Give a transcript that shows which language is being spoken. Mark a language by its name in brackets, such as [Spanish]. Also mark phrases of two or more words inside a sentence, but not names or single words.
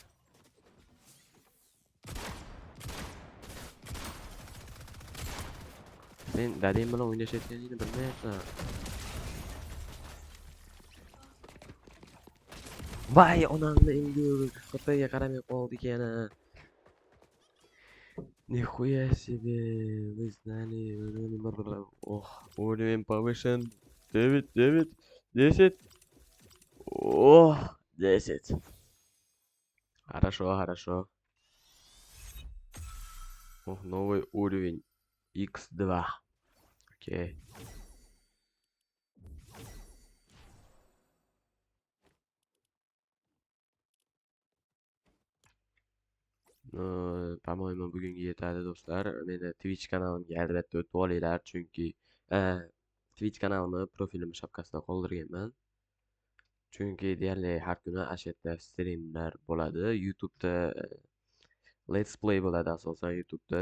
[Uzbek] Sen dadang bilan o'ynashayotganingni bilmayapsan. Voy, onamni endi xitoyga qaramay qoldik yana. [Russian] Нихуя себе, вы знали, ох, уровень повышен, 9, 10, ох, 10. Хорошо. Ох, новый уровень, X2, окей. По-моему, [Uzbek] bugungi yetadi do'stlar. Meni Twitch kanalimga albatta o'tib olinglar, chunki Twitch kanalimni profilimni shapkasida qoldirganman. Chunki deyarli har kuni ashadda streamlar bo'ladi. YouTube'da [English] Let's Play [Uzbek] bo'ladi asosan YouTube'da.